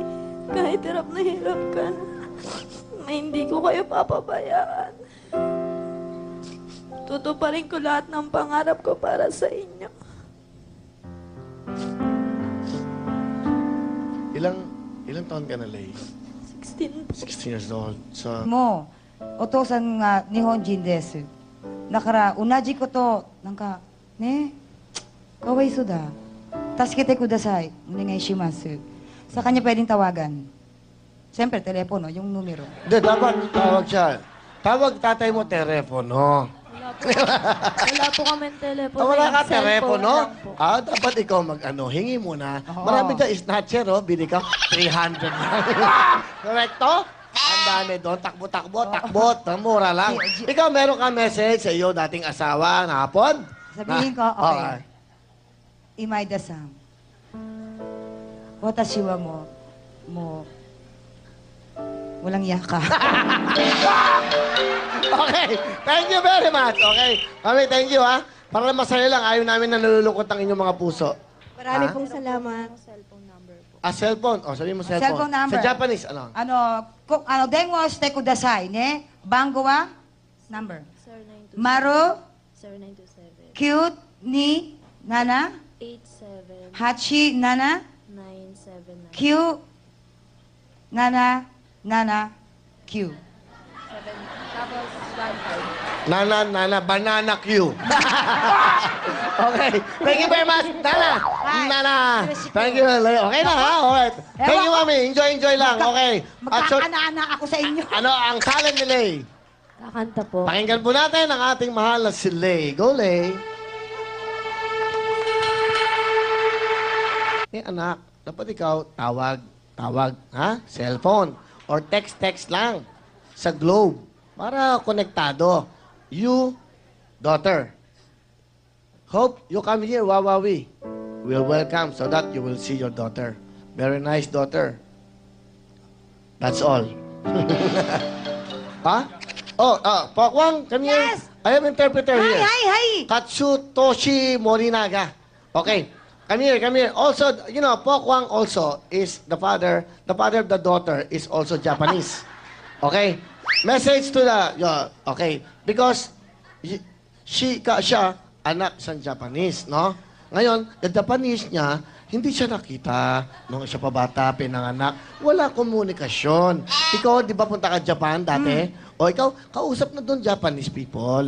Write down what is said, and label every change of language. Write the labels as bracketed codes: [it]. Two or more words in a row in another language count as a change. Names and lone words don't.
[tl] Kahit hirap ka na, hindi ko kayo papabayaan. Tutuparin ko lahat ng pangarap ko para sa inyo. Ilang taon ka na, Lay? 16 po. [en] 16 years old. So, [ja] もう、お父さんが日本人です。だから、同じこと、なんか、ね、かわいそうだ。助けてください。お願いします。 [tl] Sa kanya pwedeng tawagan. Siyempre, telepono, yung numero. hindi, dapat tawag siya. Tawag tatay mo telepono. Wala po kami telepono. Wala ka Yung cellphone telepono? lang po. Dapat ikaw hingi muna. Oo. Marami dyan, snatcher, bili ka, 300 lang. Correcto? Ang dami doon, takbo-takbo, mura lang. Ikaw, meron ka message sa iyo, dating asawa, na hapon? Sabihin ko, okay. Imaida-san. [ja] 私は [tl] walang yaka. [en] Okay, thank you very much. Okay, kami, thank you, [tl] ha. Para masaya lang, ayaw namin na nalulungkot ang inyong mga puso. Marami Ha? pong salamat. Cellphone. Sabihin mo cellphone. Cellphone number. Sa Japanese, ano? [ja] 電話してくださいね。番号は number. 0927 마루 0927 927 87 87 979 979 [tl] tapos 15. [en] Nana, banana Q. Okay. Thank you very much, Nana. Nana. Thank you. Okay na, ha? Alright. Thank you, Mami. Enjoy lang. Okay. At so, [tl] Magkakana-ana ako sa inyo. ano ang talent ni Lay? Kakanta po. Pakinggan po natin ang ating mahal na si Lay. Go, Lay. Anak, dapat ikaw tawag, ha? Cellphone. Or text lang sa Globe para konektado. [en] You, daughter. Hope you come here, Wawawi. We'll welcome so that you will see your daughter. Very nice daughter. That's all. Ha? Pokwang, come here. Yes. I have interpreter here. Hi. Katsutoshi Morinaga. Okay. Come here. Also, you know, Pokwang also is the father of the daughter is also Japanese. Okay? Message to okay. [tl] Because siya, anak sa Japanese, no? Ngayon, [en] the Japanese [tl] niya, hindi siya nakita nung siya pa bata, pinanganak. Wala komunikasyon. Ikaw, di ba punta ka Japan dati? O ikaw, kausap na doon Japanese people.